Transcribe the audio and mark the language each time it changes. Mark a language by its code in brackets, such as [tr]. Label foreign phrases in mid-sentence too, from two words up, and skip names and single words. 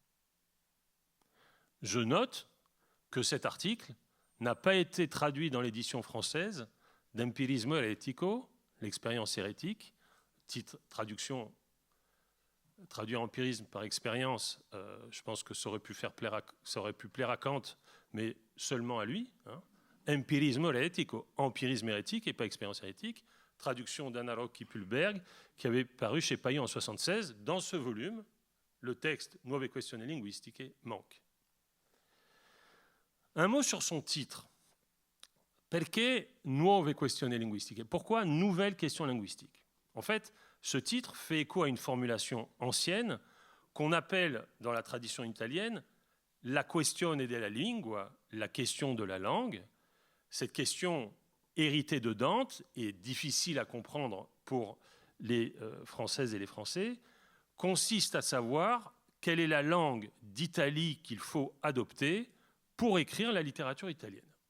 [fr] Je note que cet article n'a pas été traduit dans l'édition française d'Empirismo Eretico, l'expérience hérétique, titre traduction, traduire empirisme par expérience, je pense que ça aurait pu plaire à Kant, mais seulement à lui. Empirismo Eretico, empirisme hérétique et pas expérience hérétique, traduction d'Anna Rocchi-Pulberg, qui avait paru chez Paillon en 1976. Dans ce volume, le texte Nuove questioni linguistiche manque. Un mot sur son titre. [it] Perché nuove questioni linguistiche? [fr] Pourquoi nouvelles questions linguistiques? En fait, ce titre fait écho à une formulation ancienne qu'on appelle dans la tradition italienne [it] la questione della lingua, [fr] la question de la langue. Cette question héritée de Dante et difficile à comprendre pour les Françaises et les Français consiste à savoir quelle est la langue d'Italie qu'il faut adopter pour écrire la littérature italienne.